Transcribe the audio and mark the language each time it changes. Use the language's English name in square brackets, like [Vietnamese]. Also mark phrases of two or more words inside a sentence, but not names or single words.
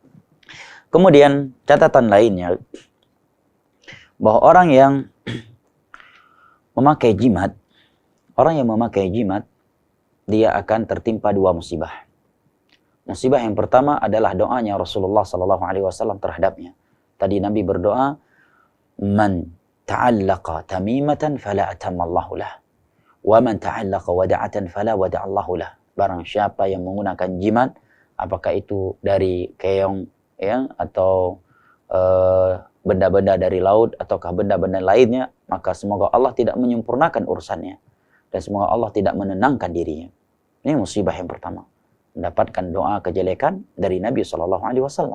[Indonesian] Kemudian catatan lainnya, bahwa orang yang memakai jimat, dia akan tertimpa dua musibah. Musibah yang pertama adalah doanya Rasulullah SAW terhadapnya. Tadi Nabi berdoa, [Arabic] من تعلق تميمة فلا أتم الله له. ومن تعلق ودعة فلا ودع الله له. [Indonesian] Barang siapa yang menggunakan jimat, apakah itu dari keong ya, atau benda-benda dari laut ataukah benda-benda lainnya, maka semoga Allah tidak menyempurnakan urusannya dan semoga Allah tidak menenangkan dirinya. Ini musibah yang pertama, mendapatkan doa kejelekan dari Nabi SAW.